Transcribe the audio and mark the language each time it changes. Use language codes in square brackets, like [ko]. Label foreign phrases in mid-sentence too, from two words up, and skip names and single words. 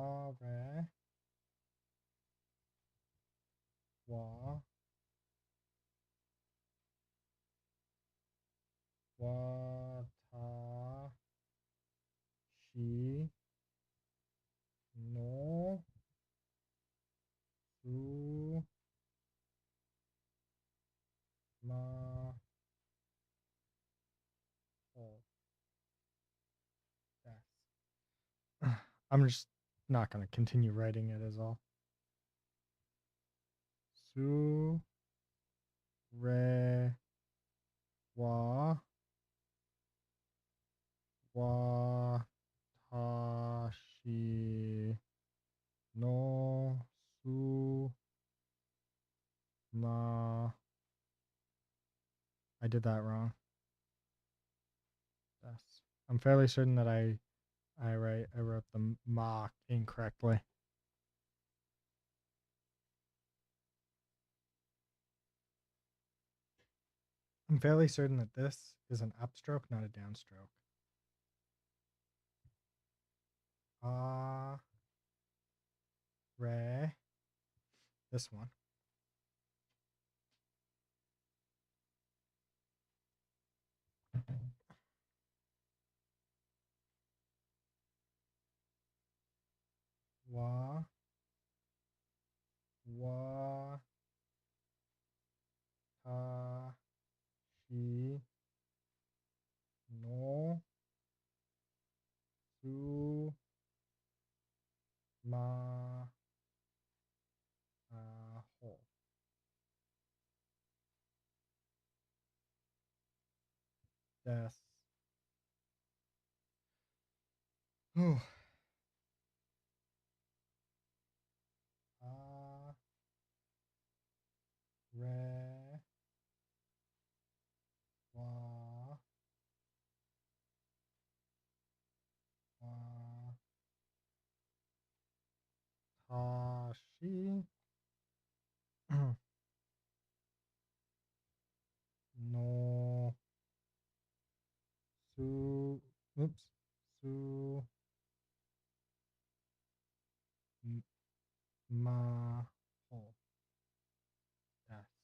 [ja] れは私のスマホです. [en] I'm just not going to continue writing it as all. [ja] すれは私のすま. [en] I did that wrong. Yes. I'm fairly certain that I wrote the ma incorrectly. I'm fairly certain that this is an upstroke, not a downstroke. [ja] Re. [en] This one. [ja] Wa たしのすまほ. Des. れはたしのすすまほです.